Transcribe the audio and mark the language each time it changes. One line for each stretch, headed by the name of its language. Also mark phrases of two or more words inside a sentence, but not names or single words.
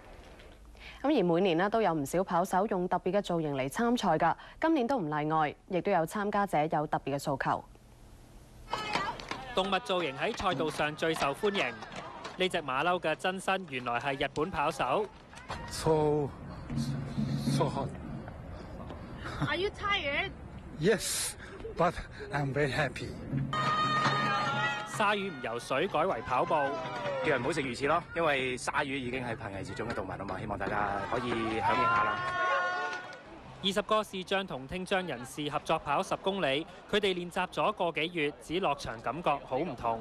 Cantonese: 咁而每年咧都有唔少跑手用特別嘅造型嚟參賽㗎，今年都唔例外，亦都有參加者有特別嘅訴求。動物造型喺賽道上最受歡迎。呢隻馬騮嘅真身原來係日本跑手。
English: So hot. Are you tired? Yes, but I'm very happy.
Cantonese: 鯊魚唔游水，改為跑步。叫人唔好食魚翅咯，因為鯊魚已經係瀕危絕種嘅動物啊嘛，希望大家可以響應下啦。 20個視障同聽障人士合作跑10公里，佢哋練習咗個幾月，指落場感覺好唔同。